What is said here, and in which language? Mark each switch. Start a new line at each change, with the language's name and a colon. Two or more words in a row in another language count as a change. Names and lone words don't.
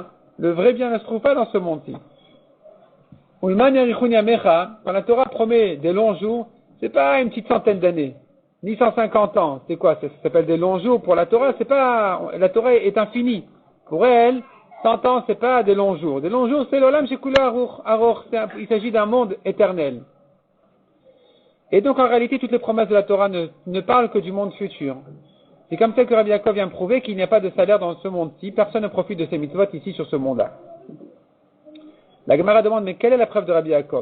French: Le vrai bien ne se trouve pas dans ce monde-ci. Quand la Torah promet des longs jours, c'est pas une petite centaine d'années, ni 150 ans. C'est quoi? Ça s'appelle des longs jours. Pour la Torah, la Torah est infinie. Pour elle, 100 ans, c'est pas des longs jours. Des longs jours, c'est
Hebrew: עולם שכולו ארוך.
French: Il s'agit d'un monde éternel. Et donc, en réalité, toutes les promesses de la Torah ne parlent que du monde futur. C'est comme ça que Rabbi Yaakov vient prouver qu'il n'y a pas de salaire dans ce monde-ci. Personne ne profite de ses mitzvot ici sur ce monde-là. La Gemara demande, mais quelle est la preuve de Rabbi Yaakov?